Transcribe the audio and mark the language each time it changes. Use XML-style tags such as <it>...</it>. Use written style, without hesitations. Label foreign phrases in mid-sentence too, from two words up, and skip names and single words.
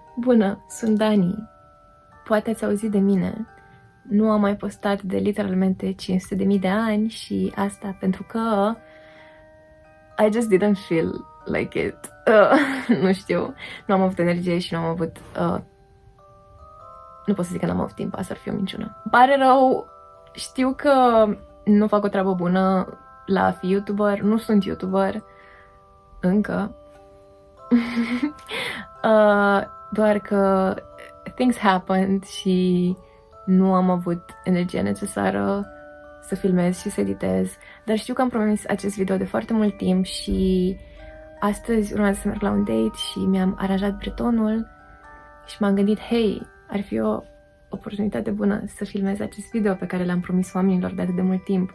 <ro>Bună, sunt Dani. Poate ați auzit de mine. Nu am mai postat de literalmente 500.000 de ani și asta pentru că</ro> <en>I just didn't feel like it.</en> <ro>Nu știu, nu am avut energie și nu am avut... nu pot să zic că n-am avut timp, asta ar fi o minciună. Îmi pare rău, știu că nu fac o treabă bună la a fi YouTuber, nu sunt YouTuber încă. Doar că</ro> <en>things happened</en> <ro>și nu am avut energia necesară să filmez și să editez, dar știu că am promis acest video de foarte mult timp și astăzi urmează să merg la un date și mi-am aranjat bretonul și m-am gândit, hei, ar fi o oportunitate bună să filmez acest video pe care l-am promis oamenilor de atât de mult timp.</ro>